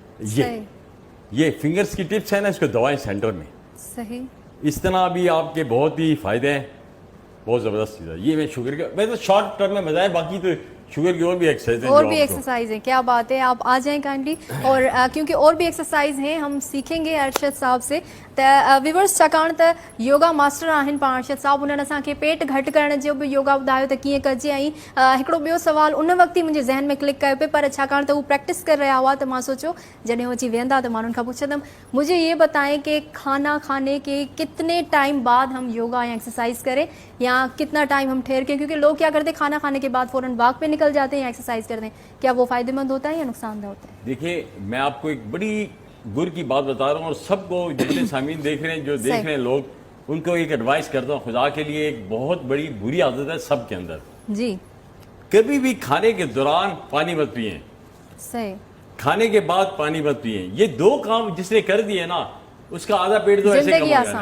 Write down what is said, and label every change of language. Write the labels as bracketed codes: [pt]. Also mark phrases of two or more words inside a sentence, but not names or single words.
[ur] یہ فنگرز کی ٹپس ہیں نا, اس کو دوائیں سینٹر میں. صحیح. اس طرح بھی آپ کے بہت ہی فائدے ہیں, بہت زبردست چیز ہے. یہ میں شوگر کا, میں تو [en] short term [ur] میں بتایا, باقی تو شوگر کی اور بھی ایکسرسائز ہیں. کیا بات ہے, آپ آ جائیں کائنڈلی. اور کیونکہ اور بھی ایکسرسائز ہیں ہم سیکھیں گے ارشد صاحب سے. [sd] व्यूवर्स छाकाणि त [en] yoga master [sd] आहिनि पाण अर्शद साहब, उन्हनि असांखे पेट घटि करण जो बि योगा ॿुधायो त कीअं कजे. ऐं हिकिड़ो ॿियो सुवाल उन वक़्तु ई मुंहिंजे ज़हन में क्लिक कयो पिए, पर छाकाणि त उहे प्रैक्टिस करे रहिया हुआ त मां सोचियो जॾहिं हो अची वेहंदा त मां उन्हनि खां पुछंदमि, [ur] مجھے یہ بتائیں کہ کھانا کھانے کے کتنے ٹائم بعد ہم یوگا یا ایکسرسائز کریں، یا کتنا ٹائم ہم ٹھہر کے، کیونکہ لوگ کیا کرتے ہیں کھانا کھانے کے بعد فوراً واک پہ نکل جاتے ہیں یا ایکسرسائز کرتے ہیں، کیا وہ فائدہ مند ہوتا ہے یا نقصان دہ ہوتا ہے? دیکھیں, میں آپ کو ایک بڑی گر کی بات بتا رہا ہوں, اور سب کو جتنے سامعین دیکھ رہے ہیں, جو دیکھ رہے ہیں لوگ, ان کو ایک ایڈوائس کرتا ہوں. خدا کے لیے ایک بہت بڑی بری عادت ہے سب کے اندر, جی, کبھی بھی کھانے کے دوران پانی مت پئیں, صحیح, کھانے کے بعد پانی مت پئیں. یہ دو کام جس نے کر دیے نا, اس کا آدھا پیٹ تو ایسے کم ہو جاتا ہے.